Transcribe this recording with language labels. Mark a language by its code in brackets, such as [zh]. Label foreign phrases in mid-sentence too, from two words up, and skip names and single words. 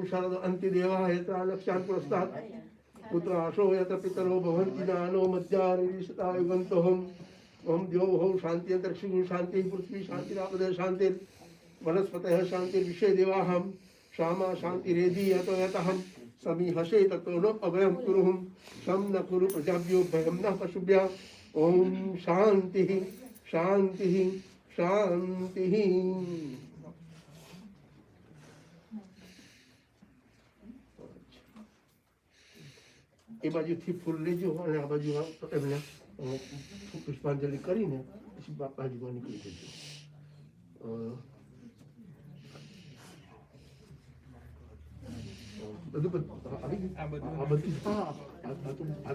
[sa] शरद अन्तिदेवाः यत्र लक्ष्यान् पुरस्तात् पुत्राशो यत्र पितरो भवन्ति नानो मध्यारिशतायुगन्तोऽहम् ओम द्योः शान्ति अन्तरिक्षं शान्ति पृथ्वी शान्तिरापदे शान्तिर्वनस्पतयः शान्तिर्विश्वे देवाः श्यामा शान्तिरेधि यतो यतः समी हसे ततो न अभयं कुरुहुं शं न कुरु प्रजाभ्यो भयं न पशुभ्यः ओम शांति शांति शांति। [gu] ए बाजुથી ફૂલ લેજો અને આ બાજુ એમને પુષ્પાંજલિ કરીને પછી બાજુમાં નીકળી જજો. બધું આ બધી આ